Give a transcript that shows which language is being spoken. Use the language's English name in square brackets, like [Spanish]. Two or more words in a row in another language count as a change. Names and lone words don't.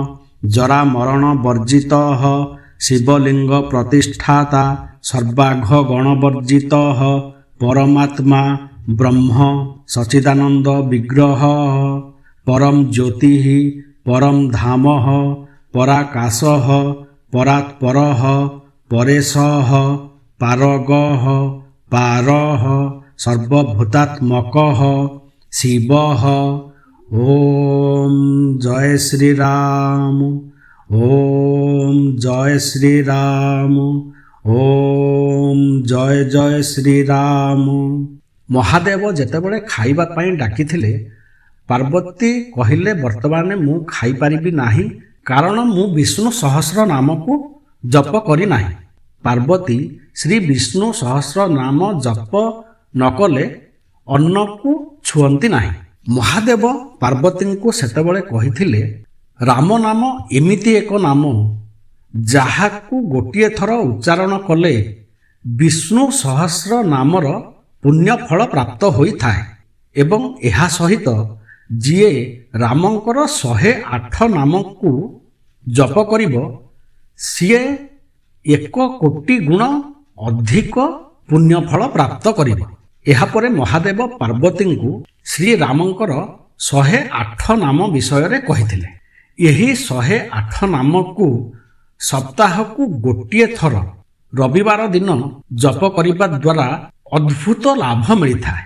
[Sanskrit] जरामरणवर्जितः शिवलिंग प्रतिष्ठाता सर्वाघगणवर्जितः परमात्मा ब्रह्म सच्चिदानंद विग्रह परम ज्योतिः परम धामः पराकाशः परात्परः परेशः पारगः पारः सर्वभूतात्मकः शिवः। ओम जय श्री राम ओम जय श्री राम ओम जय जय श्री राम। [Odia] ମହାଦେବ ଯେତେବେଳେ ଖାଇବା ପାଇ ଡାକିଥିଲେ ପାର୍ବତୀ କହିଲେ ବର୍ତ୍ତମାନ ମୁ ଖାଇ ପାରିବି ନାହିଁ କାରଣ ମୁ ବିଷ୍ଣୁ ସହସ୍ର ନାମ କୁ ଜପ କରି ନାହିଁ। ପାର୍ବତୀ ଶ୍ରୀ ବିଷ୍ଣୁ ସହସ୍ର ନାମ ଜପ ନକଲେ ଅନ୍ନ କୁ ଛୁଅନ୍ତି ନାହିଁ। ମହାଦେବ ପାର୍ବତୀ କୁ ସେତେବେଳେ କହିଥିଲେ ରାମ ନାମ ଏମିତି ଏକ ନାମ ଯାହାକୁ ଗୋଟିଏ ଥର ଉଚ୍ଚାରଣ କଲେ ବିଷ୍ଣୁ ସହସ୍ର ନାମର ପୁଣ୍ୟ ଫଳ ପ୍ରାପ୍ତ ହୋଇ ଥାଏ ଏବଂ ଏହା ସହିତ ଯିଏ ରାମଙ୍କର 108 ନାମ କୁ ଜପ କରିବ ସିଏ 1 କୋଟି ଗୁଣ ଅଧିକ ପୁଣ୍ୟ ଫଳ ପ୍ରାପ୍ତ କରିବ। ଏହାପରେ ମହାଦେବ ପାର୍ବତୀଙ୍କୁ ଶ୍ରୀରାମଙ୍କର 108 ନାମ ବିଷୟରେ କହିଥିଲେ। ଏହି 108 ନାମକୁ ସପ୍ତାହକୁ ଗୋଟିଏ ଥର ରବିବାର ଦିନ ଜପ କରିବା ଦ୍ୱାରା ଅଦ୍ଭୁତ ଲାଭ ମିଳିଥାଏ।